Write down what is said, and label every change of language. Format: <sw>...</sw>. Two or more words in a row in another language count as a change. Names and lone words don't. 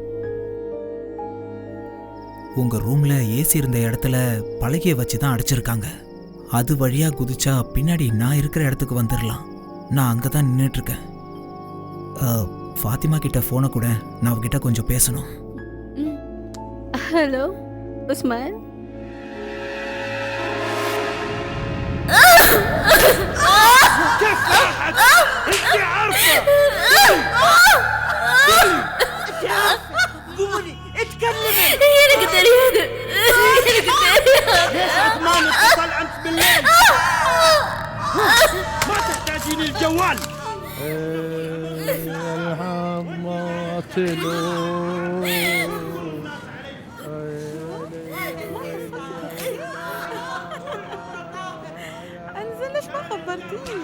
<ta>உங்கள் ரூமில் ஏசி இருந்த இடத்துல பலகையை வச்சு தான் அடைச்சிருக்காங்க. அது வழியாக குதிச்சா பின்னாடி நான் இருக்கிற இடத்துக்கு வந்துடலாம். நான் அங்கே தான் நின்றுட்டுருக்கேன். ஃபாத்திமா கிட்ட ஃபோனை கூட, நான் அவகிட்ட கொஞ்சம் பேசணும். ஹலோ உஸ்மான்.</ta> <ar>قولي اتكلمي.</ar> <ta>எனக்கு தெரியாது.</ta> <ar>ليش عثمان اتصل أمس بالليل؟ ما تحتاجين الجوال. انزل ليش ما خبرتيني؟</ar>